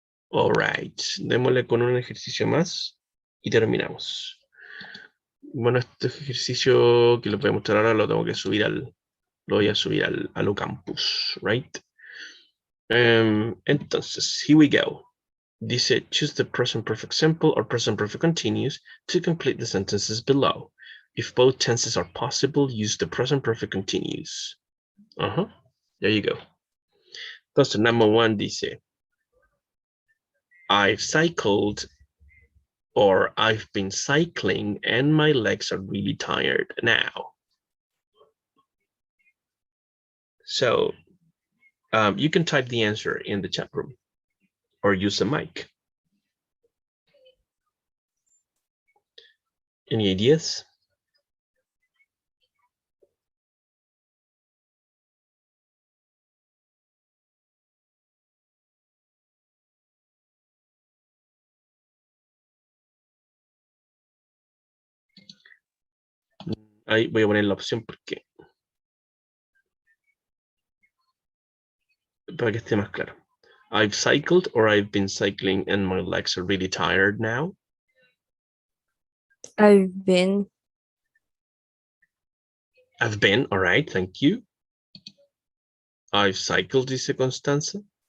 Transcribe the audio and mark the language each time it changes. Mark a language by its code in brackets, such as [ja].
[en] All right, [es] démosle con un ejercicio más y terminamos. Bueno, este ejercicio que les voy a mostrar ahora lo tengo que subir lo voy a subir al campus, right? [en] Entonces, here we go. Dice, choose the present perfect simple or present perfect continuous to complete the sentences below. If both tenses are possible, use the present perfect continuous. There you go. Entonces, number one dice, I've cycled or I've been cycling and my legs are really tired now. So you can type the answer in the chat room or use a mic. Any ideas? [es] Ahí voy a poner la opción porque para que esté más claro. [en] I've cycled or I've been cycling and my legs are really tired now. I've been. I've been, all right, thank you. I've cycled, dice Constanza.